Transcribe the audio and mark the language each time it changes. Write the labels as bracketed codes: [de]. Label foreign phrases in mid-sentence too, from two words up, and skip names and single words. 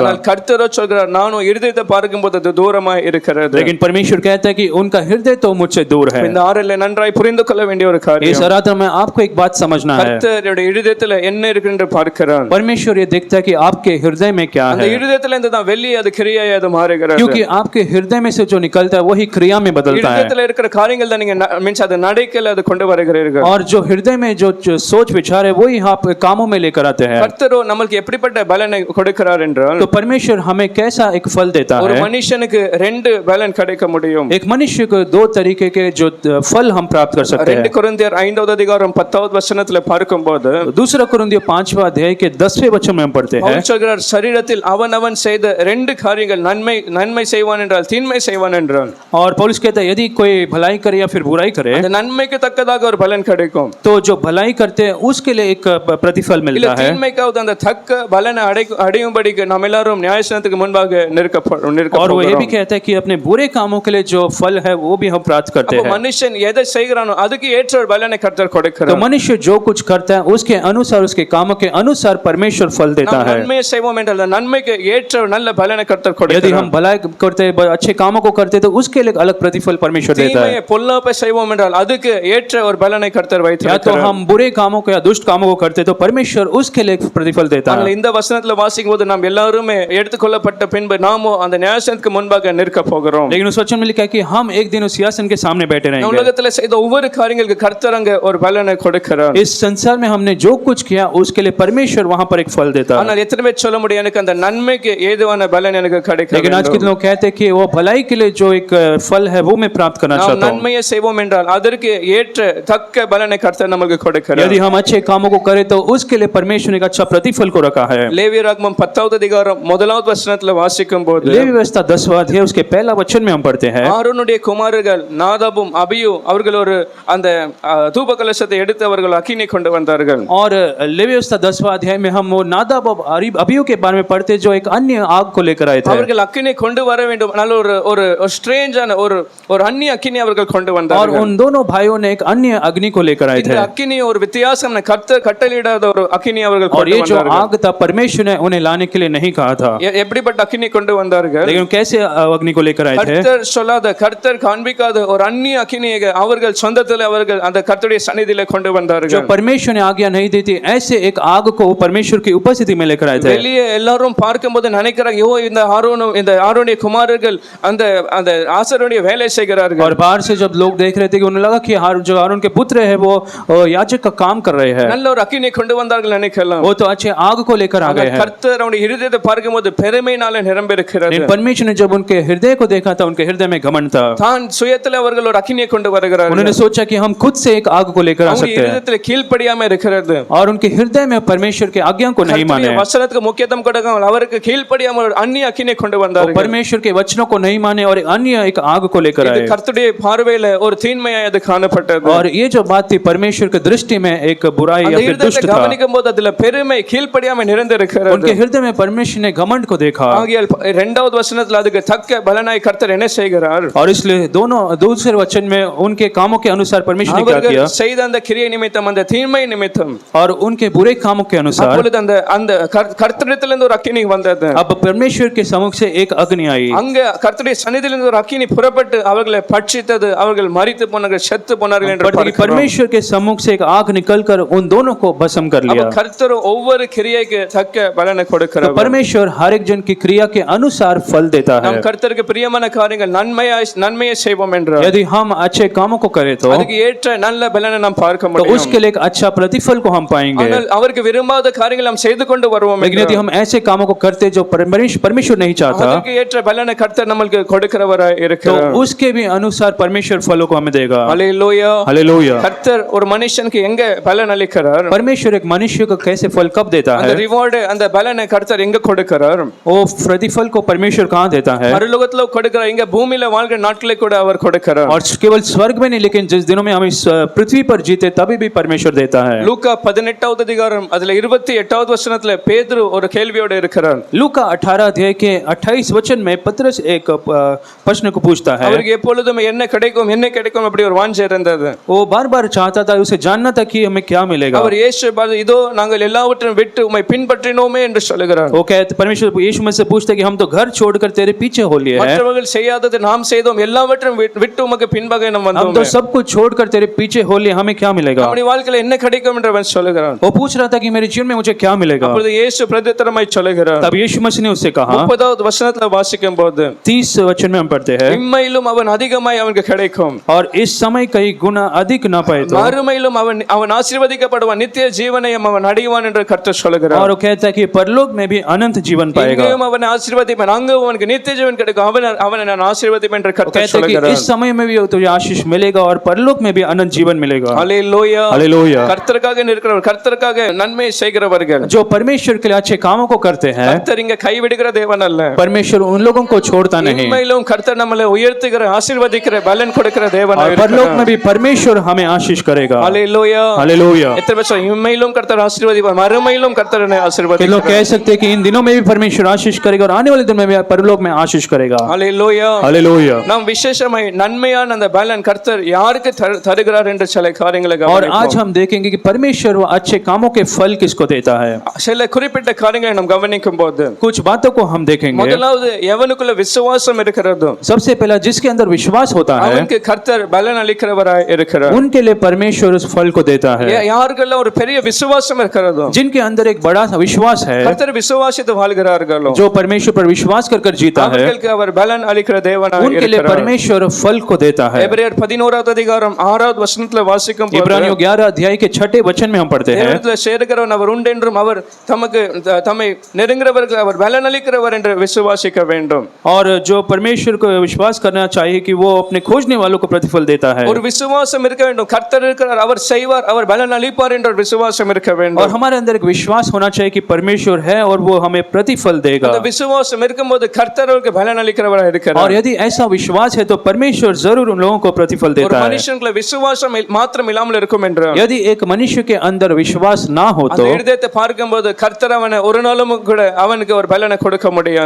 [ta] ஆனால் கர்த்தரோ சொல்கிறார் நானும் இருதயத்தை பார்க்கும்போது அது தூரமாய் இருக்கிறது. [hi] लेकिन परमेश्वर कहता है कि उनका हृदय तो मुझसे दूर है. [ta] இந்த ஆறில் நன்றாய் புரிந்து கொள்ள வேண்டிய ஒரு [hi] इस [ta] காரியம். [hi] आराधना में आपको एक बात समझना है. [ta] கர்த்தருடைய இருதயத்துல என்ன இருக்கு என்று பார்க்கிறார். [hi] परमेश्वर ये देखता है कि आपके हृदय में क्या [ta] அந்த [hi] है. [ta] இருதயத்துல இருந்து தான் வெளியே அது கிரியாய் அது மாறுகிறது. [hi] क्योंकि आपके हृदय में से जो निकलता है वही क्रिया में बदलता है. [ta] இருதயத்துல இருக்கிற காரியங்கள் தான் நீங்க மீன்ஸ் அது நடைக்கல அது கொண்டு வருகிறீர்கள். [hi] और जो हृदय हृदय में जो सोच विचार है वही आप कामों में लेकर आते हैं। [ta] கர்த்தரோ நம்மளுக்கு எப்படிப்பட்ட பலனை கொடுக்கிறார் என்றால், [hi] तो परमेश्वर हमें कैसा एक फल देता [ta] ஒரு [hi] है। [ta] மனுஷனுக்கு ரெண்டு பலன் கிடைக்க முடியும்। [hi] एक मनुष्य को दो तरीके के जो फल हम प्राप्त कर सकते हैं। [ta] 2 கொரிந்தியர் 5வது அதிகாரம் 10வது வசனத்துல பார்க்கும்போது, [hi] दूसरा कुरिन्थियों 5वां अध्याय के 10वें वचन में हम पढ़ते हैं, [ta] பவுல் சொல்கிறார், சரீரத்தில் அவனவன் செய்த ரெண்டு காரியங்கள், நன்மை செய்வான் என்றால் தீன்மை செய்வான் என்றால், [hi] और पौलुस कहता है यदि कोई भलाई करे या फिर बुराई करे [ta] அந்த நன்மைக்கு தக்கதாக ஒரு பலன் கிடைக்கும், [hi] तो जो भलाई करते हैं उसके लिए एक प्रतिफल [ta] இல்ல [hi] मिलता है। [ta] தீன்மைக்காவது அந்த தக்க பலனை அடையும்படிக்கு நாம் எல்லாரும் நியாயஸ்தானத்துக்கு முன்பாக [hi] और वो ये भी कहता है कि अपने बुरे कामों के लिए जो फल है वो भी हम प्राप्त करते हैं। [ta] மனுஷன் எதை செய்கிறானோ அதுக்கு ஏற்ற ஒரு பலனை கர்த்தர் [hi] तो [ta] கொடுக்கிறார்। [hi] मनुष्य जो कुछ करता है उसके अनुसार, उसके कामों के अनुसार परमेश्वर फल देता [ta] நாம் [hi] है। [ta] நன்மையை செய்வோம் என்றால் அந்த நன்மைக்கு ஏற்ற ஒரு நல்ல பலனை கர்த்தர் [hi] यदि [ta] கொடுக்கிறார்। [hi] हम भलाई करते हैं, अच्छे कामों को करते हैं, तो उसके लिए अलग प्रतिफल परमेश्वर देता है। [ta] தீமையை பொல்லாப்பை செய்வோம் என்றால் அதுக்கு ஏற்ற ஒரு பலனை கர்த்தர் [hi] या तो [ta] வைத்திருக்கிறார்। [hi] हम बुरे कामों को या दुष्ट कामों को करते हैं तो परमेश्वर उसके लिए एक प्रतिफल देता [ta] ஆனால் [hi] है। [ta] இந்த வசனத்துல வாசிக்கும் போது நாம் எல்லாருமே எடுத்துக்கொள்ளப்பட்ட பின்பு நாமோ அந்த நியாயஸ்தானத்துக்கு முன்பாக நிற்க போகிறோம்। [hi] लेकिन उस वचन में लिखा है कि हम एक दिन उस सिंहासन के सामने बैठे [ta] இந்த [hi] रहेंगे। [ta] உலகத்துல செய்த ஒவ்வொரு காரியங்களுக்கு கர்த்தர் அங்க ஒரு பலனை கொடுக்கிறார்। [hi] इस संसार में हमने जो कुछ किया उसके लिए परमेश्वर वहां पर एक फल देता है। [ta] ஆனால் எத்தனை பேர் சொல்ல முடியும் எனக்கு அந்த நன்மைக்கு ஏதுவான பலன் எனக்கு கிடைக்கும்? [hi] लेकिन आज के लोग कहते हैं कि वो भलाई के लिए जो एक फल है वो मैं प्राप्त करना [ta] நாம் [hi] चाहता हूँ। [ta] நன்மையை செய்வோம் என்றால் அதற்கு ஏற்ற தக்க பலனை கர்த்தர் நமக்கு கொடுக்கிறார்। [hi] यदि हम अच्छे कामों को करें तो उसके लिए परमेश्वर ने एक अच्छा प्रतिफल को रखा है। [ta] லேவியராகமம் 10வது அதிகாரம் 1வது வசனத்துல வாசிக்கும் போது, [hi] लेवी व्यवस्था 10वां अध्याय उसके पहला वचन में हम पढ़ते हैं, [ta] ஆரோனுடைய குமாரர்கள் நாதாபும் அபியூ அவர்கள் ஒரு அந்த தூப கலசத்தை எடுத்து அவர்கள் அக்கினி கொண்டு வந்தார்கள்। [hi] और लेवी व्यवस्था 10वां अध्याय में हम वो नादाब और अबीहू के बारे में पढ़ते हैं जो एक अन्य आग को लेकर आए थे। [ta] அவர்கள் அக்கினி கொண்டு வர வேண்டும், நல்ல ஒரு ஸ்ட்ரேஞ்சான ஒரு அந்நிய அக்கினி அவர்கள் கொண்டு [hi] और [ta] வந்தார்கள்। [hi] उन दोनों भाइयों ने एक अन्य अग्नि को लेकर आए [ta] இந்த [hi] थे। [ta] அக்கினி ஒரு வித்தியாசமான கர்த்தர் கட்டளையிடாத ஒரு அக்கினி அவர்கள் [hi] और [ta] கொண்டு [hi] ये जो [ta] வந்தார்கள்। [hi] आग था परमेश्वर ने उन्हें लाने के लिए नहीं कहा था, [ta] எப்படிப்பட்ட அக்கினி கொண்டு வந்தார்கள்? [hi] लेकिन कैसे अग्नि को लेकर आए थे? [ta] கர்த்தர் சொல்லாத, கர்த்தர் காண்பிக்காத ஒரு அந்நிய அக்கினியை அவர்கள் சொந்தத்தில் அவர்கள் அந்த கர்த்தருடைய சந்நிதியில கொண்டு [hi] जो [ta] வந்தார்கள்। [hi] परमेश्वर ने आज्ञा नहीं दी थी ऐसे एक आग को परमेश्वर की उपस्थिति में लेकर आए थे। [ta] வெளியே எல்லாரும் பார்க்கும்போது நினைக்கிறாங்க, ஓ இந்த ஆரோனுடைய குமாரர்கள் அந்த அந்த ஆசாரியனுடைய வேலை செய்கிறார்கள்। [hi] और बाहर से जब लोग देख रहे थे कि उन्हें लगा कि जो हारून के पुत्र है वो याजक का काम कर रहे हैं, [ta] நல்ல ஒரு அக்கினி கொண்டு வந்தார்கள் நினைக்கலாம்। [hi] वो तो अच्छे आग को लेकर आ गए हैं। [ta] கர்த்தர் அவருடைய இருதயத்தை பார்க்கும்போது பெருமையினால நிரம்பி இருக்கிறது। [hi] लेकिन परमेश्वर ने जब उनके हृदय को देखा था उनके हृदय में घमंड था। [ta] தான் சுயத்தில் அவர்கள் ஒரு அக்கினியை கொண்டு வருகிறார்கள்। [hi] उन्होंने सोचा कि हम खुद से एक आग को लेकर आ [ta] அவருடைய [hi] सकते हैं, [ta] இருதயத்தில் கீழ்ப்படியாம இருக்கிறது। [hi] और उनके हृदय में परमेश्वर के आज्ञा को नहीं माने, [ta] கர்த்தருடைய வசனத்துக்கு முக்கியத்துவம் கொடுக்காமல் அவருக்கு கீழ்ப்படியாம ஒரு அந்நிய அக்கினியை கொண்டு [hi] और [ta] வந்தார்கள்। [hi] परमेश्वर के वचनों को नहीं माने और अन्य एक आग को लेकर [ta] இது [hi] आए। [ta] கர்த்தருடைய பார்வையில ஒரு தீன்மையாய் அது காணப்பட்டது। [hi] और ये जो बात थी परमेश्वर की दृष्टि में एक बुराई [ta] அந்த [hi] या फिर दुष्ट [ta] இருதயத்தை [hi] था। [ta] கவனிக்கும் போது அதுல பெருமை கீழ்ப்படியாம நிறைந்திருக்கிறது। [hi] उनके हृदय में परमेश्वर ने घमंड को देखा, [ta] ஆகையால் இரண்டாவது வசனத்துல அதுக்கு தக்க பலனாய் கர்த்தர் என்ன செய்கிறார்? [hi] और इसलिए दोनों दूसरे वचन में उनके कामों के अनुसार परमेश्वर ने क्या [ta] அவர்கள் [hi] किया, [ta] செய்த அந்த கிரியை நிமித்தம், அந்த தீன்மை நிமித்தம், [hi] और उनके बुरे कामों के अनुसार [ta] அப்பொழுது அந்த அந்த கர்த்தரிடத்திலிருந்து ஒரு அக்கினி வந்தது। [hi] अब परमेश्वर के सम्मुख से एक अग्नि आई, [ta] அங்க கர்த்தருடைய சந்நிதியிலிருந்து ஒரு அக்கினி புறப்பட்டு அவர்களை பட்சித்தது, அவர்கள் மரித்து போனார்கள், செத்து போனார்கள் என்று பார்க்கிறோம்। [hi] परमेश्वर के सम्मुख से एक आग निकलकर उन दोनों को भस्म कर लिया। [ta] அப்ப கர்த்தர் ஒவ்வொரு கிரியைக்கு தக்க பலனை [hi] तो [ta] கொடுக்கிறார்। [hi] परमेश्वर हर एक जन की क्रिया के अनुसार फल देता है। [ta] நாம் கர்த்தருக்கு பிரியமான காரியங்கள் நன்மையை செய்வோம் என்றால் [hi] यदि हम अच्छे कामों को करें तो [ta] அதுக்கு ஏற்ற நல்ல பலனை நாம் பார்க்க [hi] तो [ta] முடியும்। [hi] उसके लिए एक अच्छा प्रतिफल को हम पाएंगे। [ta] ஆனால் அவருக்கு விரும்பாத காரியங்கள் நாம் செய்து கொண்டு வருவோம் [hi] लेकिन यदि हम ऐसे कामों को करते जो परमेश्वर नहीं चाहता [ta] அதுக்கு ஏற்ற பலனை கர்த்தர் நமக்கு கொடுக்கிறவராய் [hi] तो [ta] இருக்கிறார்। [hi] उसके भी अनुसार परमेश्वर फलों को हमें देगा। [ta] ஹல்லேலூயா। [hi] हालेलुया। [ta] கர்த்தர் ஒரு மனுஷனுக்கு எங்க பலன் அளிக்கிறார்? [hi] परमेश्वर एक मनुष्य को कैसे फल कब देता [ta] அந்த [hi] है, [ta] ரிவார்டு, அந்த பலனை கர்த்தர் எங்க கொடுக்கிறார்? [hi] वो प्रतिफल को परमेश्वर कहाँ देता है, [ta] பரலோகத்துல கொடுக்கிறார், இங்க பூமியில வாழ்கிற நாட்களை கூட அவர் கொடுக்கிறார்। [hi] और केवल स्वर्ग में नहीं लेकिन जिस दिनों में हम इस पृथ्वी पर जीते तभी भी परमेश्वर देता है। [ta] லூக்கா 18வது அதிகாரம் அதுல 28வது வசனத்துல பேதுரு ஒரு கேள்வியோட இருக்கிறார்। [hi] लूका 18 अध्याय के 28 वचन में पतरस एक प्रश्न को पूछता है। [ta] அவருக்கு எப்பொழுதும் என்ன கிடைக்கும் அப்படி ஒரு வாஞ்சை இருந்தது। [hi] वो बार बार चाहता था, उसे जानना था कि हमें क्या मिलेगा। [ta] அவர் இயேசு பார்த்து இதோ நாங்கள் எல்லாவற்றையும் விட்டு உம்மை பின்பற்றினோமே என்று சொல்லுகிறார்। [hi] वो कहते परमेश्वर यीशु मसीह से पूछते कि हम तो घर छोड़कर तेरे पीछे हो लिए हैं, [ta] மற்றவர்கள் செய்யாதது நாம் செய்தோம், எல்லாவற்றையும் விட்டு உமக்கு பின்பாக நாம் [hi] हम [ta] வந்தோம்। [hi] तो सब कुछ छोड़कर तेरे पीछे हो लिए, हमें क्या मिलेगा। [ta] நம்முடைய வாழ்க்கையில என்ன கிடைக்கும் என்று அவன் சொல்லுகிறான்। [hi] वो पूछ रहा था कि मेरे जीवन में मुझे क्या मिलेगा। [ta] அப்பொழுது இயேசு பிரதித்திரமாய் சொல்லுகிறார்। [hi] तब यीशु मसीह ने उससे कहा, [ta] 30வது வசனத்துல வாசிக்கும் போது [hi] 30 वचन में हम पढ़ते हैं, [ta] இம்மையிலும் அவன் அதிகமாய் அவனுக்கு கிடைக்கும், [hi] और इस समय कई गुना अधिक ना पाए तो [ta] மறுமையிலும் அவன் ஆசீர்வதிக்கப்படுவான், நித்திய ஜீவனையும் அவன் அடைவான் என்று கர்த்தர் சொல்கிறார். [hi] और वो कहता है कि परलोक में भी अनंत जीवन पाएगा। [ta] இங்கேயும் அவன் ஆசீர்வதிப்பான், அங்கே அவனுக்கு நித்திய ஜீவன் கிடைக்கும், அவனை நான் ஆசீர்வதிப்பேன் என்று கர்த்தர் [hi] कहता है कि [ta] சொல்கிறார். [hi] इस समय में भी तुझे आशीष मिलेगा और परलोक में भी अनंत जीवन मिलेगा। [ta] ஹல்லேலூயா. [hi] हालेलुया। [ta] கர்த்தருக்காக நிற்கிறவர், கர்த்தருக்காக நன்மை செய்கிறவர்கள், [hi] जो परमेश्वर के लिए अच्छे कामों को करते हैं, [ta] கர்த்தர் இங்க கைவிடுகிற தேவன் அல்ல. [hi] परमेश्वर उन लोगों को छोड़ता नहीं। [ta] உண்மையிலும் கர்த்தர் நம்மளை உயர்த்துகிற, ஆசீர்வதிக்கிற, பலன் கொடுக்கிற தேவன். [hi] और परलोक में भी परमेश्वर हमें आशीष करेगा। [ta] ஹல்லேலூயா. [hi] हालेलुया। [ta] எத்தனை பேர் உண்மையிலும் கர்த்தர் ஆசீர்வதிப்பார், மறுமையிலும் கர்த்தர் என்னை [hi] कि लोग [ta] ஆசீர்வதிப்பார். [hi] कह सकते हैं कि इन दिनों में भी परमेश्वर आशीष करेगा और आने वाले दिन में भी परलोक में आशीष करेगा। [ta] ஹல்லேலூயா. [hi] हालेलुया। [ta] நாம் விசேஷமாய் நன்மையான அந்த பலன் கர்த்தர் யாருக்கு தருகிறார் என்று சில காரியங்களை [hi] और [ta] கவனிப்போம். [hi] आज हम देखेंगे कि परमेश्वर वो अच्छे कामों के फल किसको देता है। [ta] சில குறிப்பிட்ட காரியங்களை நாம் கவனிக்கும் போது [hi] कुछ बातों को हम देखेंगे। [ta] முதலாவது எவனுக்குள்ள விசுவாசம் இருக்கிறதோ [hi] सबसे पहला जिसके अंदर विश्वास होता है, [ta] அவனுக்கு கர்த்தர் பலன் அளிக்கிறவராய் இருக்கிறார். [hi] उनके लिए परमेश्वर उस फल को देता है। [ta] யாருக்கெல்லாம் ஒரு பெரிய விசுவாசம் இருக்கிறதோ, [hi] जिनके अंदर एक बड़ा सा विश्वास है, [ta] கர்த்தர் விசுவாசித்து வாழ்கிறார்களோ, [hi] जो परमेश्वर पर विश्वास कर जीता है, [ta] அவர்களுக்கு அவர் பலன் அளிக்கிற தேவனாய் [hi] उनके लिए [ta] இருக்கிறார். [hi] परमेश्वर फल को देता है। [ta] எபிரேயர் 11வது அதிகாரம் 6வது வசனத்துல வாசிக்கும் போது, [hi] इब्रानियों 11 अध्याय के 6 वचन में हम पढ़ते हैं, [ta] தேவனிடத்தில் சேருகிறவன் அவர் உண்டென்றும் அவர் தம்மை நெருங்குகிறவர்களுக்கு அவர் பலன் அளிக்கிறவர் என்று விசுவாசிக்க வேண்டும். [hi] और जो परमेश्वर को विश्वास करना चाहिए कि वो अपने खोजने वालों को प्रतिफल देता है। [ta] ஒரு விசுவாசம் இருக்க வேண்டும், கர்த்தர் இருக்கிறார், அவர் செய்வார், அவர் பலன் அளிப்பார் என்ற ஒரு விசுவாசம் இருக்க [hi] और [ta] வேண்டும். [hi] हमारे अंदर एक विश्वास होना चाहिए कि परमेश्वर है और वो हमें प्रतिफल देगा। [ta] அந்த விசுவாசம் இருக்கும்போது கர்த்தர் அவருக்கு பலன் அளிக்கிறவராய் இருக்கிறார். [hi] और यदि ऐसा विश्वास है तो परमेश्वर जरूर उन लोगों को प्रतिफल [ta] ஒரு [hi] देता है। [ta] மனுஷனுக்குள்ள விசுவாசம் மாத்திரம் இல்லாமல் இருக்கும் என்றால், [hi] यदि एक मनुष्य के अंदर विश्वास ना हो [ta] அந்த [hi] तो [ta] இருதயத்தை பார்க்கும்போது கர்த்தர் அவனை ஒரு நாளும் கூட அவனுக்கு ஒரு பலனை கொடுக்க முடியாது.